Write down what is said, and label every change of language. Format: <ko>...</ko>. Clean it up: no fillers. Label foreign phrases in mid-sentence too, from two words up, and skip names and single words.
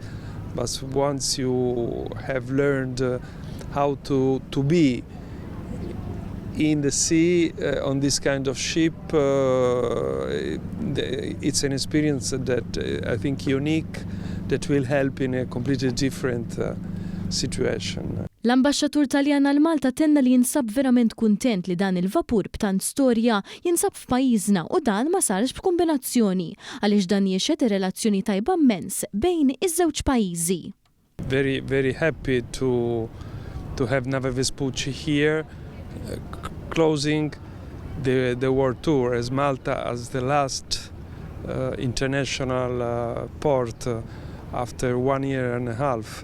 <en>But once you have learned how to be in the sea on this kind of ship, it's an experience that I think unique, that will help in a completely different situation.</en> <mt>L-ambaxxatur Taljan għal Malta tenna li jinsab verament kuntent li dan il-vapur b'tant storja jinsab f'pajjiżna u dan ma sarx b'kombinazzjoni għaliex dan jiexed relazzjoni tajba immens bejn iż-żewġ pajjiżi.</mt> <en>Very happy to have NAVALI Vespucci here, closing the world tour as Malta as the last international port after 1 year and a half.</en>